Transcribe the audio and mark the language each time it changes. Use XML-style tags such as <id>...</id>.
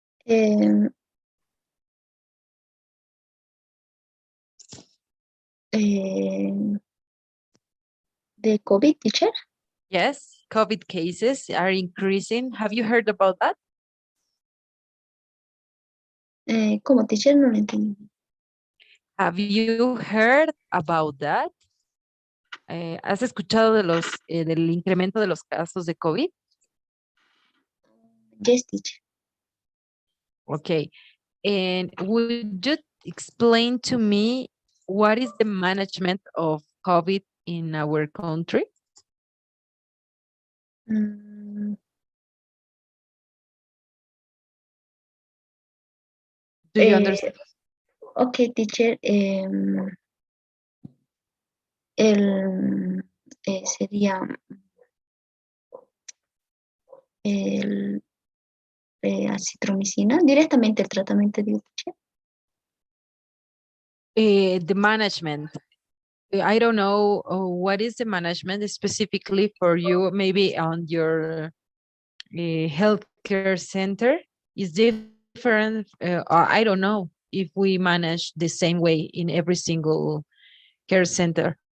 <en>Um, the COVID, teacher. Yes, COVID cases are increasing. Have you heard about that?</en> <es>¿Cómo, teacher? No lo entendí.</es> <en>Have you heard about that?</en> <es>¿Has escuchado de del incremento de los casos de COVID?</es> <en>Yes, teacher. Okay. And would you explain to me what is the management of COVID in our country? Mm, Do you understand? okay, teacher.</en> <es>Sería el acitromicina, directamente el tratamiento de teacher.</es> <en>The management. I don't know what is the management specifically for you, maybe on your healthcare center is different. I don't know if we manage the same way in every single care center.</en>